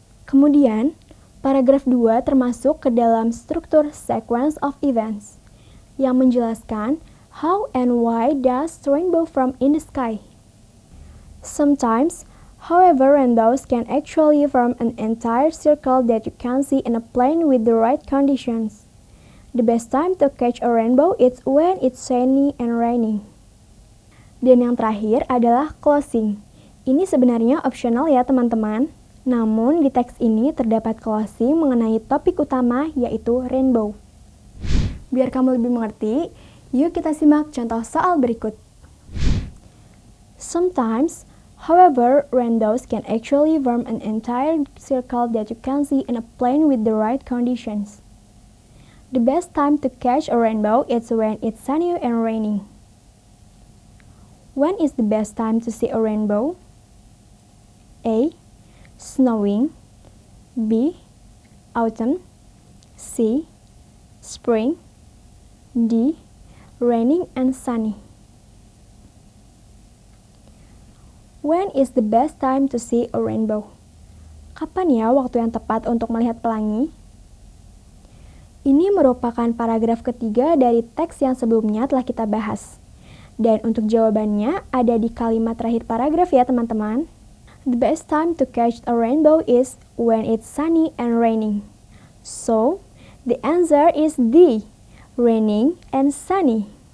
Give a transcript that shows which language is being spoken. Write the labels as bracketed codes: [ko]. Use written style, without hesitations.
[id] Kemudian, paragraf 2 termasuk ke dalam struktur sequence of events yang menjelaskan [en] how and why does rainbow form in the sky. Sometimes, however, rainbows can actually form an entire circle that you can see in a plane with the right conditions. The best time to catch a rainbow is when it's sunny and raining. [id] Dan yang terakhir adalah closing. Ini sebenarnya opsional ya teman-teman. Namun di teks ini terdapat closing mengenai topik utama yaitu rainbow. Biar kamu lebih mengerti, yuk kita simak contoh soal berikut. [en] Sometimes, however, rainbows can actually form an entire circle that you can see in a plane with the right conditions. The best time to catch a rainbow is when it's sunny and raining. When is the best time to see a rainbow? A. Snowing. B. Autumn. C. Spring. D. Raining and sunny. When is the best time to see a rainbow? [id] Kapan ya waktu yang tepat untuk melihat pelangi? Ini merupakan paragraf ketiga dari teks yang sebelumnya telah kita bahas. Dan untuk jawabannya ada di kalimat terakhir paragraf ya teman-teman. [en] The best time to catch a rainbow is when it's sunny and raining. So, the answer is D, raining and sunny.